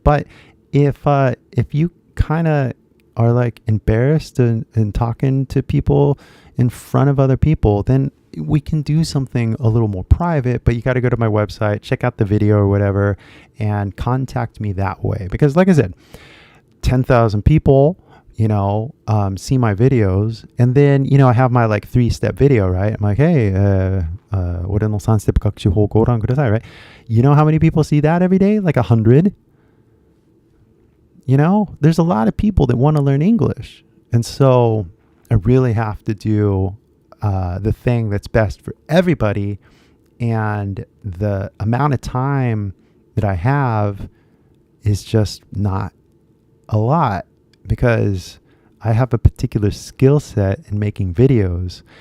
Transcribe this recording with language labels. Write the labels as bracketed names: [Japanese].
[English] But if you kind of are like embarrassed in talking to people in front of other people, then we can do something a little more private, but you got to go to my website, check out the video or whatever, and contact me that way. Because like I said, 10,000 people, see my videos, and then, I have my like 3-step video, right? I'm like, hey, [Japanese] 俺の3ステップ学習法ご覧ください, [English] right? You know how many people see that every day? Like 100? There's a lot of people that want to learn English. And so I really have to do the thing that's best for everybody. And the amount of time that I have is just not a lot, because I have a particular skill set in making videos.